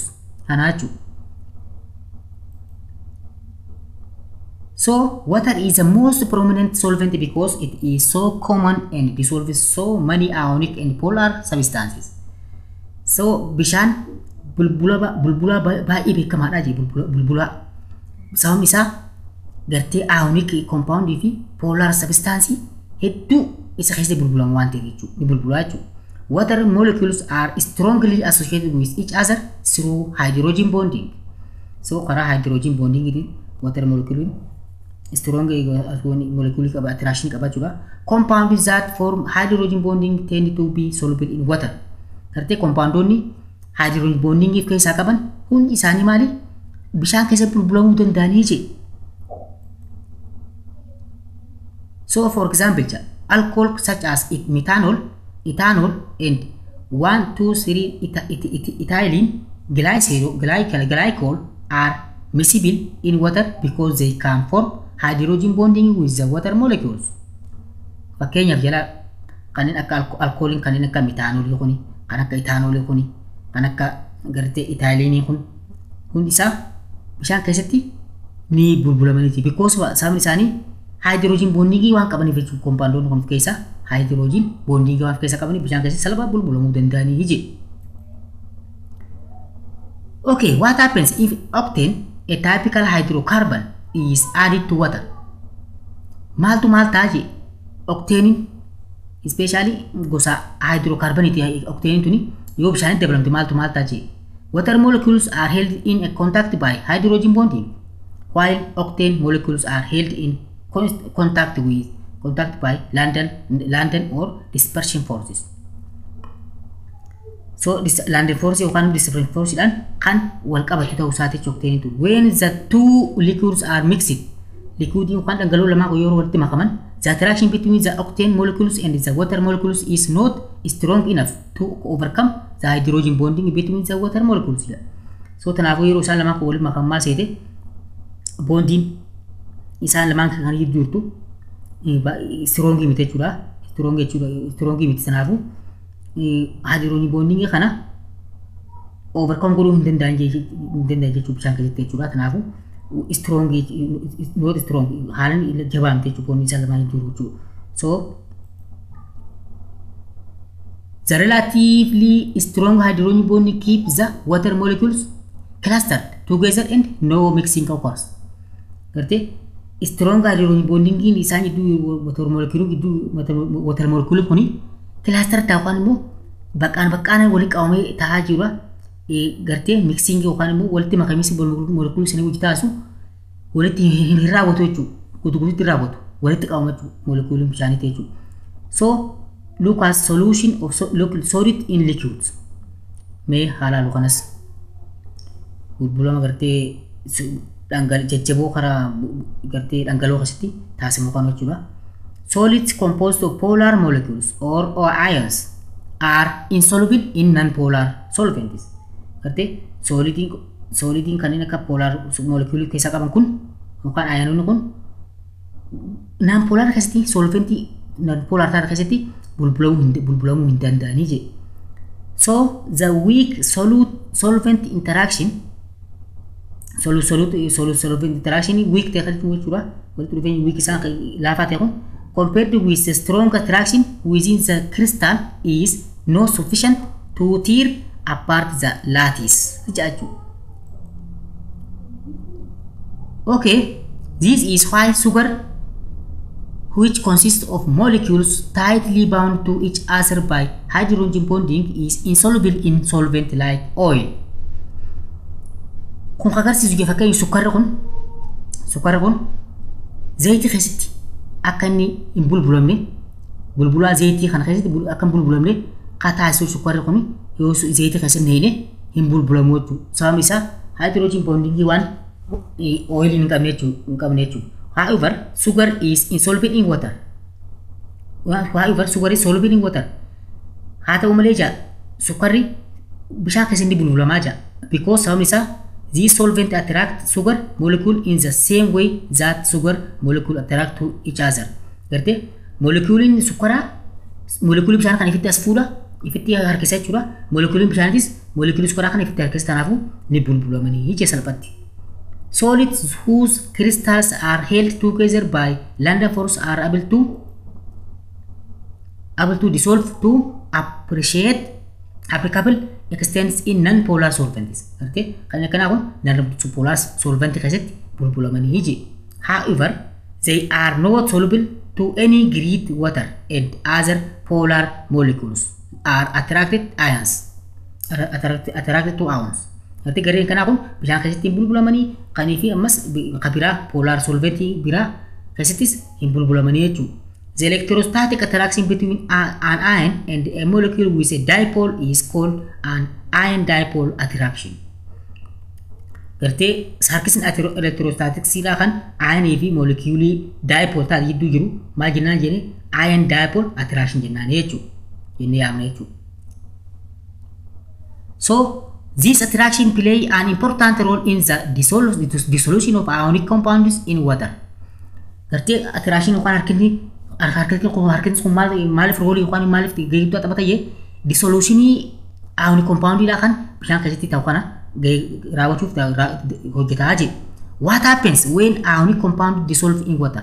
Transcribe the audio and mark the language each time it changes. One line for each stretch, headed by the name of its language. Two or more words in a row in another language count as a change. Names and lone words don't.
Oromo: Hanachu.
English: So water is the most prominent solvent because it is so common and dissolves so many ionic and polar substances.
Oromo: So bishaan bulbula baay'ee beekamaadha jee bulbula sababni isaa gartee
English: ionic compound
Oromo: fi
English: polar substance
Oromo: hedduu isa keessa bulbulamu waan ta'eef jechuudha. Ni bulbulaa jechuudha.
English: Water molecules are strongly associated with each other through hydrogen bonding.
Oromo: So karaa
English: hydrogen bonding water molecule strong molecule
Oromo: qaba attraction qaba jechuudha.
English: Compounds that form hydrogen bonding tend to be soluble in water.
Oromo: Gartee compoundonni
English: hydrogen bonding
Oromo: if keessaa qaban hundi isaanii maali bishaan keessa bulbulamuu danda'anii jee.
English: So for example, alcohol such as ethanol and 1,2,3-ethylene glycol are miscible in water because they can form hydrogen bonding with the water molecules.
Oromo: Fakkeenyaaf jala kanneen akka alcoholin kanneen akka methanol kuni kan akka ethanol kuni kan akka gartee ethylene kun hundi isaa bishaan keessatti ni bulbulamanii because sababni isaanii
English: hydrogen bonding
Oromo: waan qabaniif jechuudha. Compoundonni kun keessa
English: hydrogen bonding
Oromo: waan keessa qabaniif bishaan keessa salphaa bulbulamuu danda'anii jee.
English: Okay, what happens if octane, a typical hydrocarbon, is added to water?
Oromo: Maal ta'a jee octane especially gosa hydrocarbon octane tuni yoo bishaanitti dabalamte maal ta'a jee.
English: Water molecules are held in a contact by hydrogen bonding while octane molecules are held in contact by London or dispersion forces. So this London force
Oromo: yookaan
English: dispersion force
Oromo: dhaan kan wal qabatu ta'uu isaati octane tu.
English: When the two liquids are mixed,
Oromo: liquid yookaan dhangala'oo lamaa yeroo walitti makaman,
English: the attraction between the octane molecules and the water molecules is not strong enough to overcome the hydrogen bonding between the water molecules.
Oromo: So tanaafuu yeroo isaan lamaa walitti makaman maal seete bonding isaan lamaan kan jirtu strong miti jechuudha. Strong miti tanaafuu
English: hydrogen bonding
Oromo: kana overcome godhuu hin danda'an jechuudha bishaan keessatti jechuudha. Tanaafuu
English: not strong
Oromo: haalan jabaa miti jechuudha bonding isaan lamaan jiru jechuudha.
English: So the relatively strong hydrogen bonding keeps the water molecules clustered together and no mixing occurs.
Oromo: Gartee
English: strong hydrogen bonding
Oromo: isaan jidduu
English: water molecule
Oromo: kuni cluster ta'an immoo baqqaan waliin qabamee ta'aa jira. Gartee mixing yookaan immoo walitti makamiinsi molecule sana wajji taasu walitti hin raawwatu jechuudha. Guutuutti raawwatu walitti qabamatu molecule bishaanii jechuudha.
English: So look at solution of solid in liquids.
Oromo: Mee haala lukanas bulbulama gartee jajjaboo karaa gartee dhangala'oo keessatti taasifamu kan jechuudha.
English: Solids composed of polar molecules or ions are insoluble in non-polar solvents.
Oromo: Gartee solidin kanneen akka
English: polar molecule
Oromo: keessa qaban kun yookaan iononni kun non-polar keessatti
English: solvent non-polar
Oromo: ta'an keessatti bulbulamuu hin danda'anii jee.
English: So the weak solvent interaction solvent interaction weak
Oromo: ta'e jechuudha. Walitti dhufeenyi weak isaan laafaa ta'e kun
English: compared with the strong attraction within the crystal is not sufficient to tear apart the lattice. Okay, This is why sugar, which consists of molecules tightly bound to each other by hydrogen bonding, is insoluble in solvent like oil.
Oromo: Kun agarsiisu fakkeenya sukkarri kun zayitii keessatti akka inni hin bulbulamne bulbulaa zayitii kana keessatti akka hin bulbulamne taasisu sukkarri kun yoo zayitii keessatti hin bulbulamu jechuudha. Sababni isaa hydrogen bonding waan oil hin qabne jechuudha.
English: However, sugar is insoluble in water.
Oromo: Haa ta'u malee sukkarri bishaan keessatti bulbulamaa jira.
English: Because
Oromo: sababni isaa
English: these solvent attract sugar molecule in the same way that sugar molecule attract to each other.
Oromo: Garte moleculein sukkaraa molecule bishaan kan ifitti as fuudha ifitti harkisa jechuudha. Molecule bishaanitis molecule sukkaraa kan ifitti harkisa tanaafuu ni bulbulamanii jechuu salphatti.
English: Solids whose crystals are held together by Lambda force are able to dissolve to applicable extents in non-polar solvents. Okay?
Oromo: Kana kun
English: non-polar solvent
Oromo: keessatti bulbulamanii jiru.
English: However, they are not soluble to any great water and other polar molecules are attracted to ions.
Oromo: Nanti gareen kana kun bishaan keessatti bulbulamanii kanii fi ammas biraa
English: polar solvent
Oromo: biraa keessattis hin bulbulamanii jechuudha.
English: The electrostatic attraction between an ion and a molecule with a dipole is called an ion dipole attraction.
Oromo: Gartee harkisni electrostatic siidhaa kan ion fi
English: molecule dipole
Oromo: taate gidduu jiru maal jennaan jenne
English: ion dipole attraction
Oromo: jennaan jechuudha. Jennee yaamna jechuudha.
English: So this attraction play an important role in the dissolution of ionic compounds in water.
Oromo: Gartee attraction yookaan harkisni kun maaliif roolii yookaan maaliif gahee taphatayee dissolutionii ionic compoundidhaa kan bishaan keessatti ta'u kana raawwachuuf hojjetaa jira.
English: What happens when ionic compound dissolve in water?